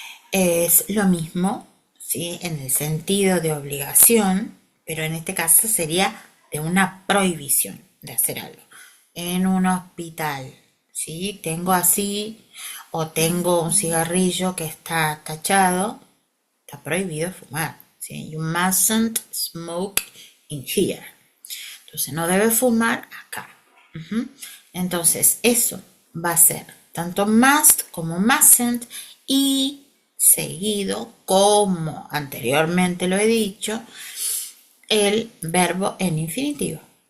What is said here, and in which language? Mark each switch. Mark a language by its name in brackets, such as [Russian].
[Spanish] Es lo mismo, ¿sí? En el sentido de obligación, pero en este caso sería de una prohibición de hacer algo. En un hospital, ¿sí? Tengo así, o tengo un cigarrillo que está tachado, está prohibido fumar, ¿sí? [English] You mustn't smoke in here. [Spanish] Entonces no debe fumar acá. Entonces eso va a ser tanto must como mustn't y seguido, como anteriormente lo he dicho, el verbo en infinitivo.